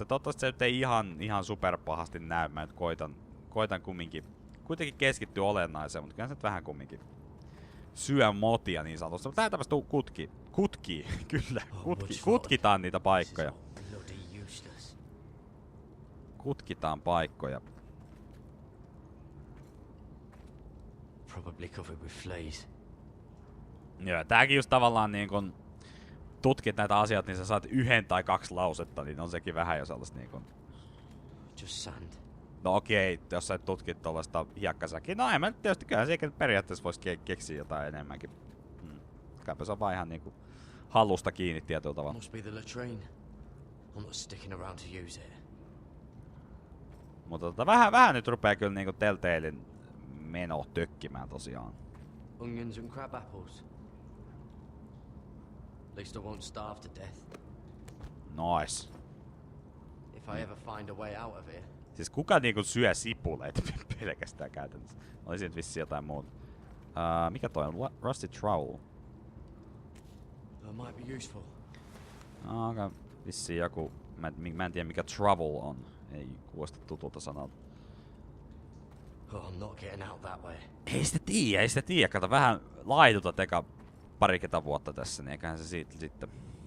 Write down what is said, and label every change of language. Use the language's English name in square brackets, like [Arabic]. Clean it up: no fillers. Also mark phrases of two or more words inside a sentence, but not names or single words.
[Finnish] Toivottavasti se nyt ei ihan super pahasti näy. Mä nyt koitan kuitenkin keskittyä olennaiseen, mutta kyllä se nyt vähän kumminkin syö motia niin sanotusti. Mutta tää tämmöstä kutkitaan niitä paikkoja. Kutkitaan paikkoja. [English] Probably covered with fleas. [Finnish] Joo, tääkin just tavallaan niin kun tutkit näitä asioita, niin sä saat 1 tai 2 lausetta, niin on sekin vähän jo sellaista niin kun... [English] Just sand. [Finnish] No okei, jos sä tutkit tollaista hiekkasäkin, no en mä nyt tietysti, kyllähän se periaatteessa voisi keksiä jotain enemmänkin. Kaipa se on vaan ihan niinku hallusta kiinni tietyllä tavalla. [English] Must be the latrine. I'm not sticking around to use it. [Finnish] Mutta vähän nyt rupee kyllä niinku Telltalein meno tökkimään tosiaan. [English] Onions and crab apples. At least I won't starve to death. Nice. If I ever find a way out of here. [Finnish] Siis kuka niinku syö sipuleita pelkästään käytännössä? Olisi nyt vissiin jotain muuta. Mikä toi on? [English] Rusty Trowel. That might be useful. [Finnish] Okay. Vissiin joku... Mä en tiedä mikä trouble on. Ei kuulosta tutulta sanalta. [English] Oh, I'm not getting out that way. [Finnish] Ei sitä tiedä. Kato, vähän laidutat eka parikymmentä vuotta tässä, niin eiköhän se siitä sitten.